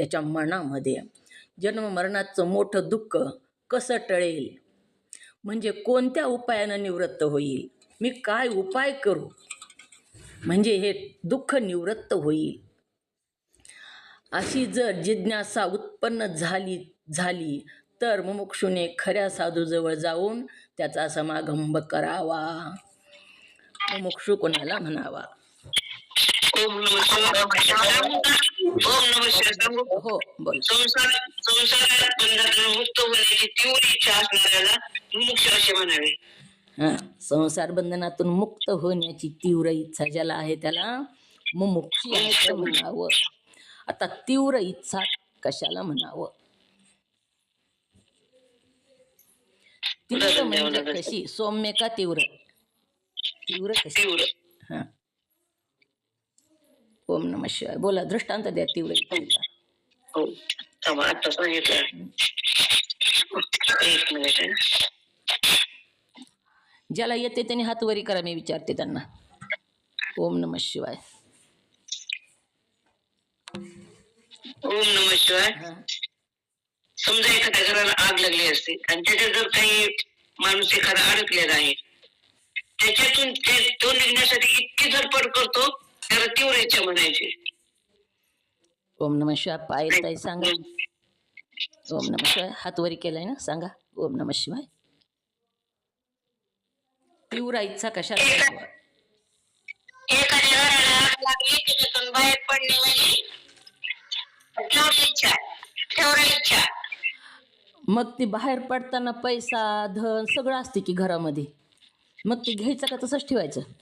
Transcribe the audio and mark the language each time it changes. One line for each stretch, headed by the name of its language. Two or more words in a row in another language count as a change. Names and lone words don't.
Marathi: त्याच्या मनामध्ये जन्ममरणाचं मोठं दुःख कसं टळेल, म्हणजे कोणत्या उपायानं निवृत्त होईल, मी काय उपाय करू म्हणजे हे दुःख निवृत्त होईल, अशी जर जिज्ञासा उत्पन्न झाली तर मुमुक्षुने खऱ्या साधूजवळ जाऊन त्याचा समागम करावा. मुमुक्षु कोणाला म्हणावा.
Sanskrit: ओम नमः शिवाय. ओम नमः शिवाय.
Marathi: हो बोल. संसारात बंधनातून मुक्त होण्याची तीव्र इच्छा असणाऱ्याला मुमुक्षु असे म्हणावे. संसार बंधनातून मुक्त होण्याची तीव्र इच्छा ज्याला आहे त्याला मुमुक्षी असं म्हणावं. आता तीव्र इच्छा कशाला म्हणावं? तीव्र उदाहरण द्यावं म्हणजे लागेल. कशी? सौम्य का तीव्र? तीव्र कशी? तीव्र. हां.
Sanskrit: ओम नमः शिवाय.
Marathi: बोला, दृष्टांत द्या तीव्र इच्छेचा. हो, थांबा, आता सांगितलं. एक मिनिट. ज्याला येते त्याने हात वरी करा, मी विचारते त्यांना.
Sanskrit: ओम नमः शिवाय. ओम नमः शिवाय. हां.
Marathi: समजा एखाद्या घराला आग लागली असते आणि त्याच्यात जर काही माणूस एखादा अडकलेला आहे, त्याच्यातून तो निघण्यासाठी इतकी धडपड करतो, त्याला तीव्र इच्छा म्हणायची.
Sanskrit: ओम नमः शिवाय.
Marathi: पायल ताई सांगा.
Sanskrit: ओम नमः शिवाय.
Marathi: हात वरी केलाय ना, सांगा.
Sanskrit: ओम नमः शिवाय.
Marathi: तीव्र इच्छा कशाला म्हणावं? एखाद्या घराला आग लागली, त्याच्यातून बाहेर पडणे म्हणजे तीव्र इच्छा. मग ती बाहेर पडताना पैसा, धन सगळं असते की घरामध्ये, मग ते घ्यायचं का तसंच ठेवायचं?